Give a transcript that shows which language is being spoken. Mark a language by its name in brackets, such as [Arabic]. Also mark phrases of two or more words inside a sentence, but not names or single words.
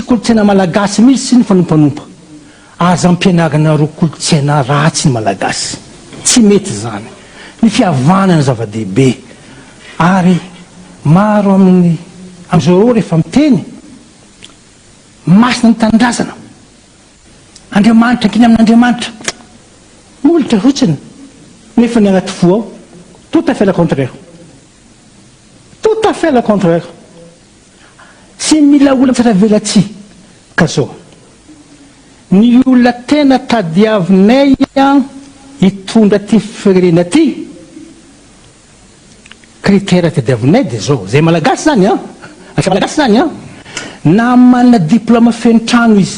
[Malagasy] kolotsaina malagasy mihitsy ny fanompanompa aza ampianarana ro kolotsaina ratsy ny malagasy tsy mety zany ny ny fihavanana zava-dehibe ary maro am'izao rehefa miteny masina ny tanindrazana Andriamanitra kiny amin'Andriamanitra molitra fotsiny nefa ny agnaty fo ao [French] tout à fait le contraire [Malagasy] sy mila olona tsara velatsy ka zao ny olona tena tadiavinay hitondra ty firenena ty critère tadiavinay de zao zay malagasy zany na manana diplôme feno trano izy